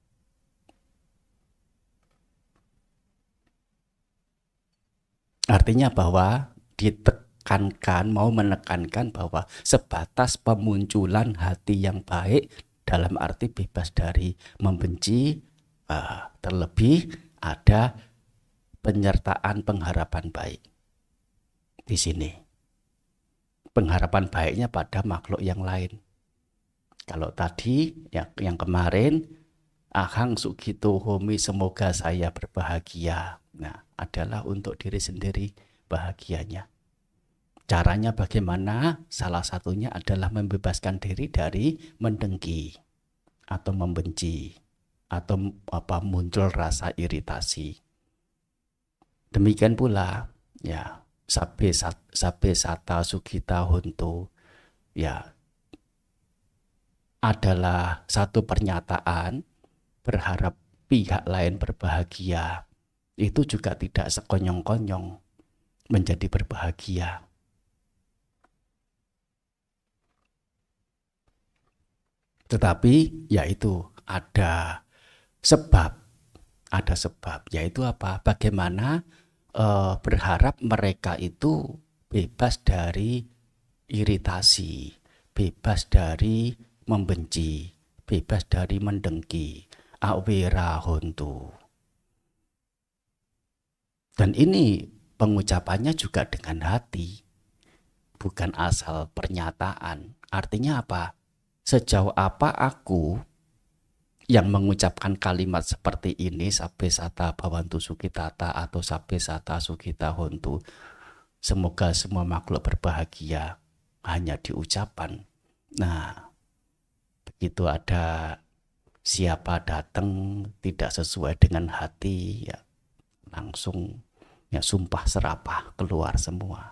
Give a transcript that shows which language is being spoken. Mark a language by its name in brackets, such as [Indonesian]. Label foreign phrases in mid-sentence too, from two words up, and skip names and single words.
[Indonesian] Artinya bahwa mau menekankan bahwa sebatas pemunculan hati yang baik dalam arti bebas dari membenci, terlebih ada penyertaan pengharapan baik di sini. Pengharapan baiknya pada makhluk yang lain. Kalau tadi yang kemarin, [Pali] ahang sukhito homi, [Indonesian] semoga saya berbahagia. Nah, adalah untuk diri sendiri bahagianya. Caranya bagaimana? Salah satunya adalah membebaskan diri dari mendengki atau membenci atau muncul rasa iritasi. Demikian pula ya [Pali] sabbe satta sukhita hontu, [Indonesian] ya adalah satu pernyataan berharap pihak lain berbahagia. Itu juga tidak sekonyong-konyong menjadi berbahagia. Tetapi yaitu ada sebab, yaitu apa? Bagaimana berharap mereka itu bebas dari iritasi, bebas dari membenci, bebas dari mendengki, [Pali] awira hontu. [Indonesian] Dan ini pengucapannya juga dengan hati, bukan asal pernyataan. Artinya apa? Sejauh apa aku yang mengucapkan kalimat seperti ini, [Pali] sabbe sata bhavantu sukitata atau sabbe sata sukita hontu, [Indonesian] semoga semua makhluk berbahagia, hanya diucapan. Nah, begitu ada siapa datang tidak sesuai dengan hati, ya langsung ya sumpah serapah keluar semua.